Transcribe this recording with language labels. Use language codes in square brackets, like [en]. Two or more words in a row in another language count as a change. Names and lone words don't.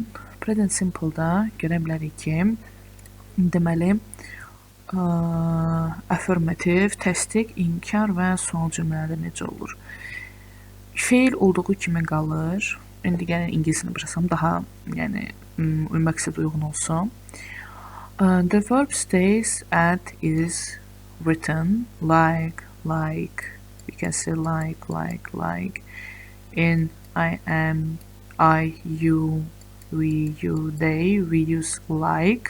[en] Present simple- [az] da görə bilərik ki, deməli, affirmativ, təsdiq, inkar və sual cümlələri necə olur? Feil olduğu kimi qalır. İndi gəlin ingilisini başlasam daha məqsəd uyğun olsun. [en] The verb stays as is written like, we can say like. In I am, I, you, we, you, they, we use like.